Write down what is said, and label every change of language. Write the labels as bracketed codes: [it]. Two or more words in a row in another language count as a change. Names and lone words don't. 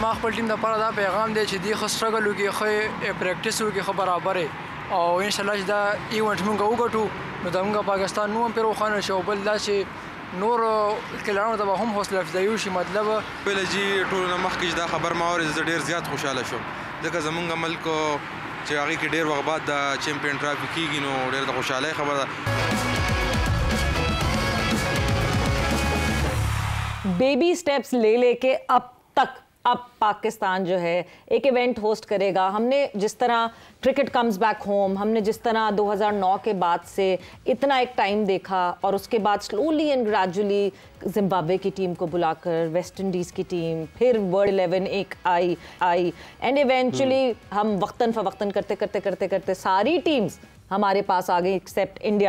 [ps] ما خپل ټیم دپاره دا پیغام دی چې دوی ښه سټرګل وکړي، ښه پریکټس وکړي، ښه برابر او انشاءالله چې دا ایونټ مونږ وګټو نو زموږ پاکستان نوم هم پرې روښانه شي او بل دا چې نور کلانو ته به هم حوصله افزایي وشي. مطلب بله جي ټولو نه مخکې چې دا خبر ما واورېد زه ډېر زیات خوشحاله شوم ځکه زمونږ ملک چې هغې کې ډېر وخت بعد د چیمپئن ټرافي کېږي نو ډېر د خوشحالۍ خبره ده. [en] baby steps [ur] لے لے کے اب پاکستان جو ہے ایک ایونٹ ہوسٹ کرے گا. ہم نے جس طرح [en] cricket comes back home, [ur] ، ہم نے جس طرح 2009 کے بعد سے اتنا ایک ٹائم دیکھا اور اس کے بعد [en] slowly and gradually [ur] زمبابوے کی ٹیم کو بلا کر ویسٹ انڈیز کی ٹیم، پھر ورلڈ 11 ایک آئی [en] and eventually [ur] ہم وقتاً فوقتاً کرتے ساری ٹیمز ہمارے پاس آ گئی ایکسیپٹ انڈیا.